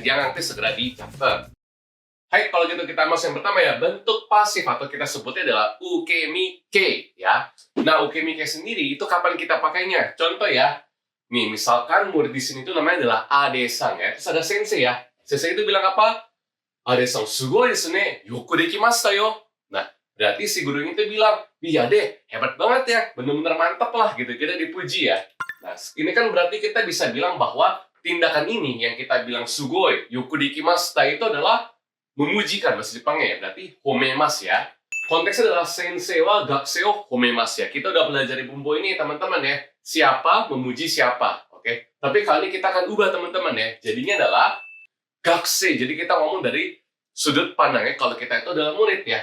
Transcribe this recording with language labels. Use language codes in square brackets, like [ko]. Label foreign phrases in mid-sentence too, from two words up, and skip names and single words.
[id] Jangan nanti segera di chapter. Hai, kalau gitu kita masuk yang pertama ya, bentuk pasif atau kita sebutnya adalah ukemike ya. Nah, ukemike sendiri itu kapan kita pakainya? Contoh ya, nih misalkan murid di sini itu namanya adalah Ade-san ya. Terus ada sensei ya. Sensei itu bilang apa? [ja] アデさん、すごいですね、よくできましたよ. [id] Nah, berarti si gurunya itu bilang, iya deh, hebat banget ya, bener-bener mantap lah gitu, kita dipuji ya. Nah, ini kan berarti kita bisa bilang bahwa tindakan ini yang kita bilang [ja] すごい、よくできました [id] itu adalah memujikan bahasa Jepangnya ya, berarti homemas ya. Konteksnya adalah [ja] 先生は学生を褒めます ya. [id] Kita udah pelajari bunpo ini teman-teman ya. Siapa memuji siapa, oke? Tapi kali ini kita akan ubah teman-teman ya. Jadinya adalah gakusei. Jadi kita ngomong dari sudut pandangnya kalau kita itu adalah murid ya.